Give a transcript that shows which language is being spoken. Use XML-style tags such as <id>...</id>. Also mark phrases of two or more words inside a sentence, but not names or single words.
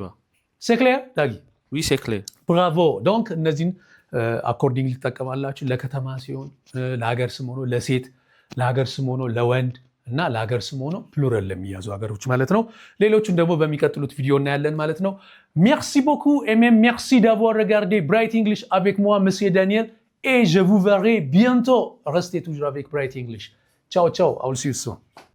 <fr>C'est clair Dagi? Oui c'est clair።</fr> <am>ብራቮ። ዶንክ እነዚህን አኮርዲንግ ሊጠቀማላችሁ። ለከተማ ሲሆን ለሀገር ስም ሆኖ ለሴት፣ ለሀገር ስም ሆኖ ለወንድ እና ለሀገር ስም ሆኖ ፕሉራል ለሚያዙ ሀገሮች ማለት ነው። ሌሎቹን ደግሞ በሚቀጥሉት ቪዲዮ እናያለን ማለት ነው።</am> <fr>Merci beaucoup et même merci d'avoir regardé Bright English avec moi, Monsieur Daniel, et je vous verrai bientôt. Restez toujours avec Bright English. Ciao, ciao.</fr> <en>I will see you soon.</en>